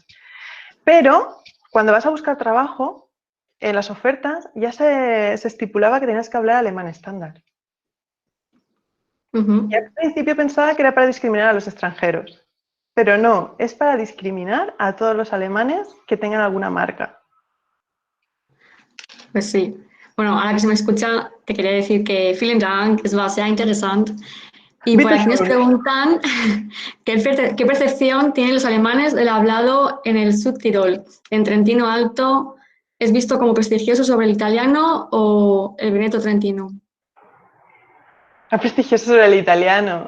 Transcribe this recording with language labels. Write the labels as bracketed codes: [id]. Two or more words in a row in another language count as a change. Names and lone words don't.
[es] Pero cuando vas a buscar trabajo, en las ofertas ya se estipulaba que tenías que hablar alemán estándar. Y al principio pensaba que era para discriminar a los extranjeros, pero no, es para discriminar a todos los alemanes que tengan alguna marca. Pues sí. Bueno, ahora que se me escucha, te quería decir que [de] vielen Dank, es war sehr interesante. [es] Y por aquí nos preguntan qué percepción tienen los alemanes del hablado en el Subtirol, en Trentino Alto. ¿Es visto como prestigioso sobre el italiano o el veneto trentino? Es prestigioso sobre el italiano.